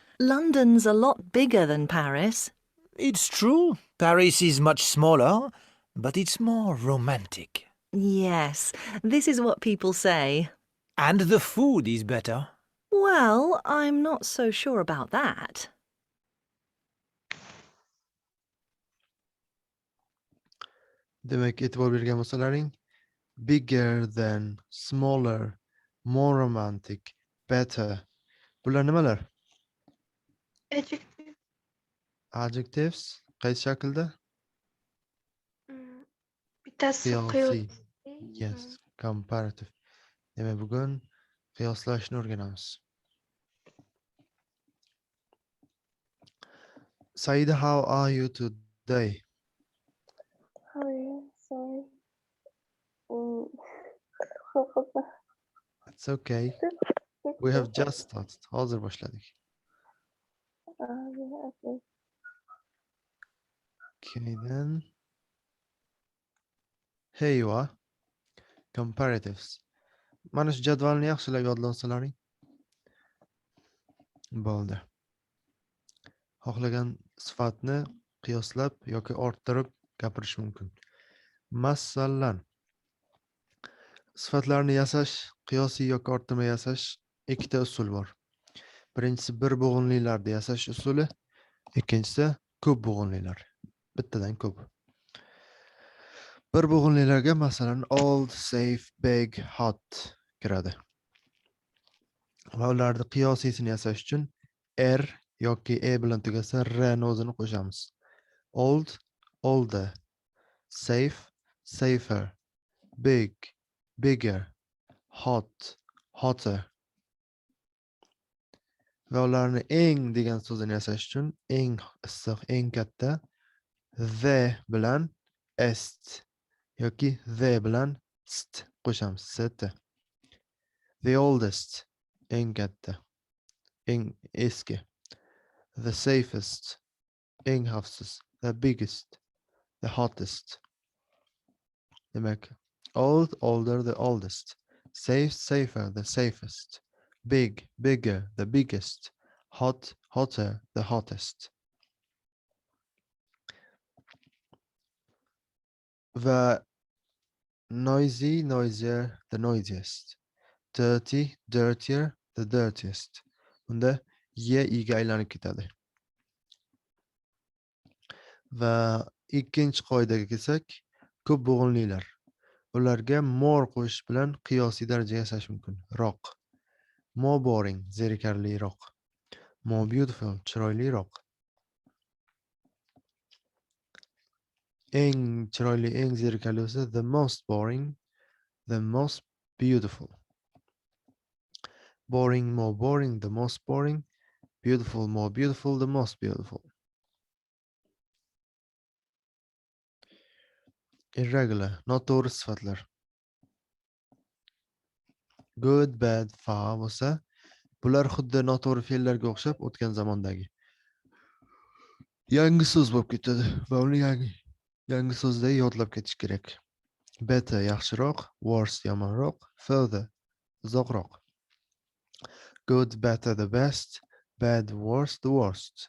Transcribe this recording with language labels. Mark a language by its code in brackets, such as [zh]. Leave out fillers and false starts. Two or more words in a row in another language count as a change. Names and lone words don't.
[en] London's a lot bigger than Paris. It's true, Paris is much smaller, but it's more romantic. Yes, this is what people say. And the food is better. Well, I'm not so sure about that. [uz] Demak, e'tibor bergan bo'lsalaring, [en] bigger than, smaller, more romantic, better. [uz] Bular nimalar? [en] Adjective. [uz] Adjectives. Qaysi shaklda? Bittasi Qiyosiy. qiyosiy. [en] Yes, comparative. [uz] Demak, bugun qiyoslashni o'rganamiz. Saida, [en] how are you today? How are you? Sorry. It's okay. We have just started. [uz] Hozir boshladik. [en] Okay, then. Here you are. Comparatives. [uz] Mana shu jadvalni yaxshilab yodlansalaring. Bo'ldi. Xohlagan sifatni qiyoslab yoki orttirib gapirish mumkin. Masalan, sifatlarni yasash, qiyosiy yoki orttirma yasash ikkita usul bor. Birinchisi bir bo'g'inlilarni yasash usuli, ikkinchisi ko'p bo'g'inlilar. Bittadan ko'p. Bir bo'g'inlilarga masalan [en] old, safe, big, hot [uz] kiradi. Va ularni qiyosiysini yasash uchun r yoki e bilan tugasa r ni o'zini qo'shamiz. [en] Old, older, safe, safer, big, bigger, hot, hotter. [uz] Va ularni eng degan so'zini yasash uchun eng issiq, eng katta the bilan est yoki the bilan st qo'shamiz. [en] St. The oldest, [uz] eng katta, eng eski. [en] The safest, [uz] eng xavfsiz. [en] The biggest, the hottest. Demak, old, older, the oldest. Safe, safer, the safest. Big, bigger, the biggest. Hot, hotter, the hottest. Va noisy, noisier, the noisiest. Dirty, dirtier, the dirtiest. [uz] Unda ye iga aylanib ketadi. Va ikkinchi qoidaga kelsak, ko'p bo'g'inlilar. Ularga more qo'shish bilan qiyosiy daraja yasash mumkin. Roq. [en] More boring, zerikarliroq. More beautiful, [uz] chiroyliroq. Eng chiroyli, eng zerikarli bo'lsa [en] the most boring, the most beautiful. Boring, more boring, the most boring. Beautiful, more beautiful, the most beautiful. Irregular, [uz] noto'g'ri sifatlar. [en] Good, bad, far [uz] bo'lsa, bular xuddi noto'g'ri fe'llarga o'xshab o'tgan zamondagi. Yangi so'z bo'lib ketadi va uni yangi so'zda yodlab ketish kerak. Better yaxshiroq, worse yomonroq, further uzoqroq. [en] Good, better, the best, bad, worse, the worst.